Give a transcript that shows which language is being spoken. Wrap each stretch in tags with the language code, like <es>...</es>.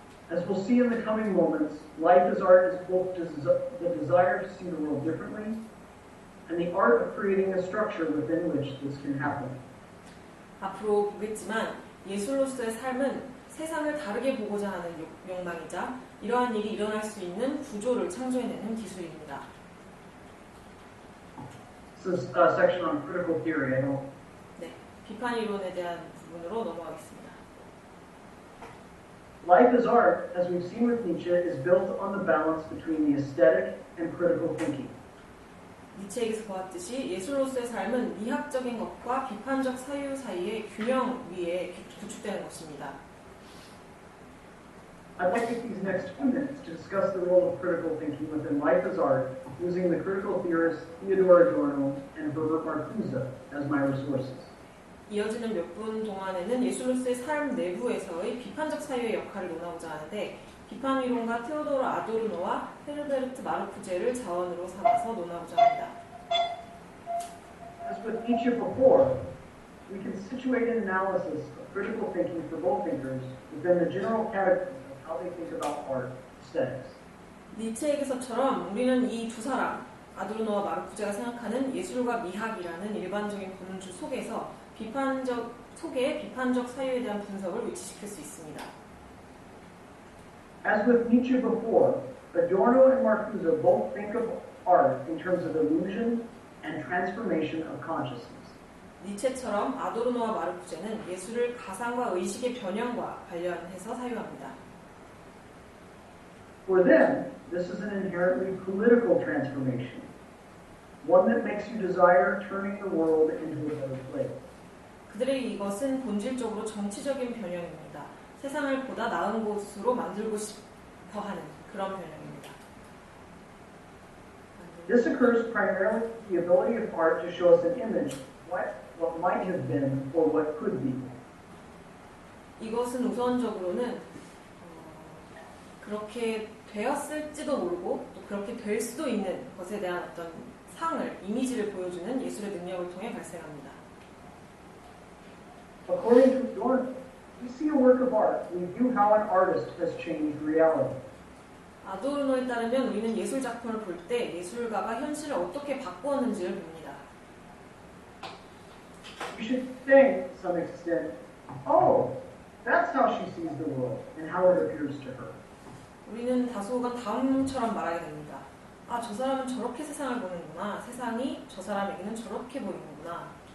<en>As we'll see in the coming moments, life as art is both the desire to see the world differently and the art of creating a structure within which this can happen.</en> <ko>앞으로 보겠지만 예술로서의 삶은 세상을 다르게 보고자 하는 욕망이자 이러한 일이 일어날 수 있는 구조를 창조해내는 기술입니다.</ko> <en>This is a section on critical theory. I don't.</en> <ko>네, 비판 이론에 대한 부분으로 넘어가겠습니다.</ko> <en>Life as art, as we've seen with Nietzsche, is built on the balance between the aesthetic and critical thinking.</en> <ko>니체에게서 보았듯이 예술로서의 삶은 미학적인 것과 비판적 사유 사이의 균형 위에 구축되는 것입니다.</ko> <en>I'd like to take these next 2 minutes to discuss the role of critical thinking within life as art, using the critical theorists Theodor Adorno and Herbert Marcuse as my resources.</en> <ko>이어지는 몇 분 동안에는 예술로서의 삶 내부에서의 비판적 사유의 역할을 논하고자 하는데 비판 이론가 테오도르 아도르노와 헤르베르트 마르쿠제를 자원으로 삼아서 논하고자 합니다.</ko> <en>As with Nietzsche before, we can situate an analysis of critical thinking for both thinkers within the general category of how they think about art, aesthetics.</en> <ko>니체에게서처럼 우리는 이 두 사람, 아도르노와 마르쿠제가 생각하는 예술과 미학이라는 일반적인 범주 속에서 비판적 사유에 대한 분석을 위치시킬 수 있습니다.</ko> <en>As with Nietzsche before, Adorno and Marcuse both think of art in terms of illusion and transformation of consciousness.</en> <ko>니체처럼 아도르노와 마르쿠제는 예술을 가상과 의식의 변형과 관련해서 사유합니다.</ko> <en>For them, this is an inherently political transformation, one that makes you desire turning the world into a better place.</en> <ko>그들의 이것은 본질적으로 정치적인 변형입니다. 세상을 보다 나은 곳으로 만들고 싶어 하는 그런 변형입니다.</ko> <en>This occurs primarily with the ability of art to show us an image of what might have been or what could be.</en> <ko>이것은 우선적으로는 그렇게 되었을지도 모르고 또 그렇게 될 수도 있는 것에 대한 어떤 상을, 이미지를 보여주는 예술의 능력을 통해 발생합니다.</ko> <en>According to Adorno, we see a work of art, we view how an artist has changed reality.</en> <ko>아도르노에 따르면 우리는 예술 작품을 볼 때 예술가가 현실을 어떻게 바꾸었는지를 봅니다.</ko> <en>We should think, to some extent, oh, that's how she sees the world and how it appears to her.</en> <ko>우리는 다소가 다음처럼 말하게 됩니다. 아, 저 사람은 저렇게 세상을 보는구나. 세상이 저 사람에게는 저렇게 보이는구나.</ko>